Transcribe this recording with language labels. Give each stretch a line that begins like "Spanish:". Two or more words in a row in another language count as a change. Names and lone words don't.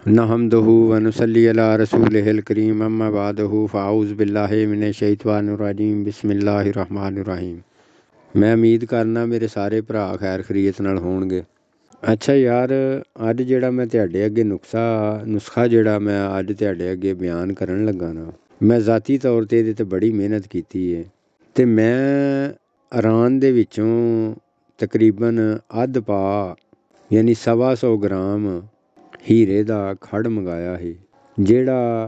Arabic: نحمده ونصلي على رسوله الكريم أما بعده فأعوذ بالله من الشيطان الرجيم بسم الله الرحمن الرحيم.
Punjabi: میں امید کرنا میرے سارے بھرا خیر خریت نال ہون گے. اچھا یار، اج جیہڑا میں تہاڈے اگے نسخہ جیہڑا میں اج تہاڈے اگے بیان کرن لگا نا، میں ذاتی طور تے ایہدے تے بڑی محنت کیتی ہے تے میں ایران دے وچوں تقریباً ادھ پا یعنی 125 گرام ہیرے دا کھڑ منگایا ہی، جیہڑا